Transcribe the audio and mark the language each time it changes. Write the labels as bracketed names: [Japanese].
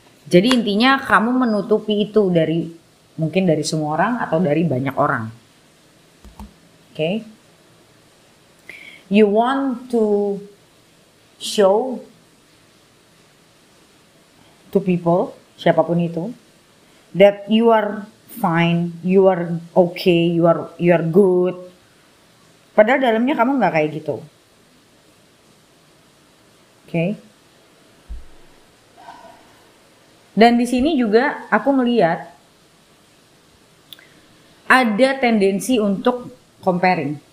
[Indonesian] Jadi intinya kamu menutupi itu dari mungkin dari semua orang atau dari banyak orang. [English] Okay. You want to show to people, [Indonesian] siapapun itu, [English] that you are fine, you are okay, you are good. [Indonesian] Padahal dalamnya kamu nggak kayak gitu. [English] Okay. [Indonesian] Dan di sini juga aku melihat ada tendensi untuk comparing.